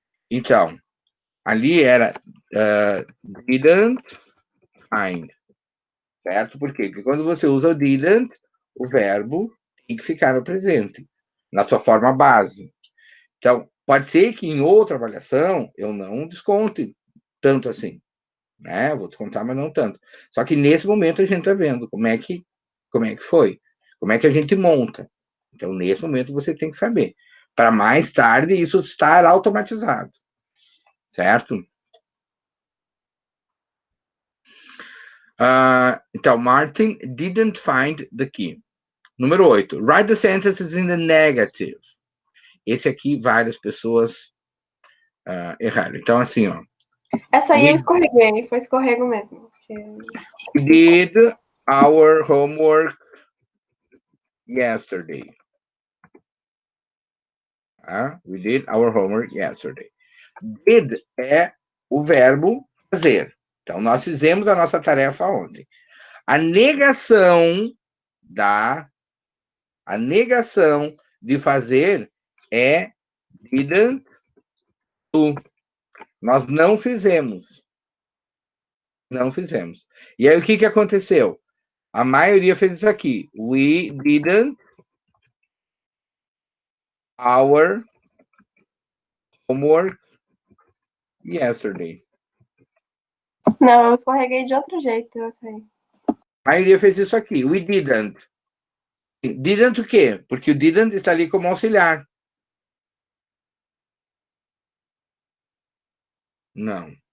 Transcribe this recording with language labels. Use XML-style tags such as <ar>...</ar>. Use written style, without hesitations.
<pt>Então, ali era</pt> <en>didn't find.</en> <pt>Certo? Por quê? Porque quando você usa o didn't, o verbo tem que ficar no presente, na sua forma base. Então, pode ser que em outra avaliação eu não desconte tanto assim. Né? Eu vou descontar, mas não tanto. Só que nesse momento a gente está vendo como é que foi, como é que a gente monta. Então, nesse momento você tem que saber. Para mais tarde isso estar automatizado. Certo?</pt> <en>Então, Martin didn't find the key.</en> <pt>Número 8.</pt> <en>Write the sentences in the negative.</en> <pt>Esse aqui, várias pessoas erraram. Então, assim, ó. Essa aí eu escorreguei, foi escorrego mesmo.</pt> <en>We did our homework yesterday. We did our homework yesterday.</en> <pt>Did é o verbo fazer. Então, nós fizemos a nossa tarefa ontem. A negação de fazer é</pt> <en>didn't do.</en> <pt>Nós não fizemos. Não fizemos. E aí, o que aconteceu? A maioria fez isso aqui.</pt> <en>We didn't our homework yesterday.</en> <pt>Não, eu escorreguei de outro jeito, eu sei. A maioria fez isso aqui.</pt> <en>We didn't. Didn't</en> <pt>o quê? Porque o didn't está ali como auxiliar. Não.</pt>